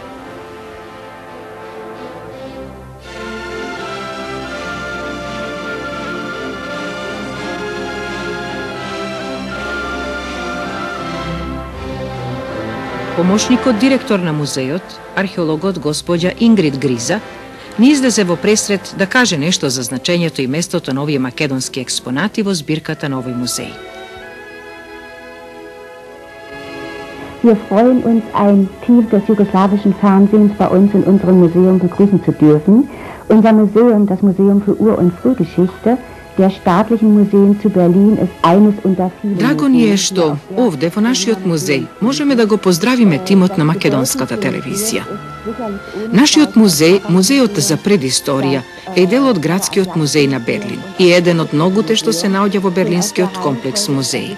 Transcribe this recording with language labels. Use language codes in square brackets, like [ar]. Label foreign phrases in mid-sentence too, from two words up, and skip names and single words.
[mk] Помошникот директор на музеот, археологот господја Ингрид Гриза, ни излезе во пресред да каже нешто за значењето и местото на овие македонски експонати во збирката на овој музеј. [de] Wir freuen uns, ein Team des jugoslawischen Fernsehens bei uns in unserem Museum begrüßen zu dürfen. Unser Museum, das Museum für Ur- und Frühgeschichte, der Staatlichen Museen zu Berlin, ist eines unter vielen. [mk] Драго ни е што овде во нашиот музеј можеме да го поздравиме тимот на македонската телевизија. Нашиот музеј, музејот за предисторија, е дел од градскиот музеј на Берлин и еден од многуте што се наоѓа во берлинскиот комплекс музеи.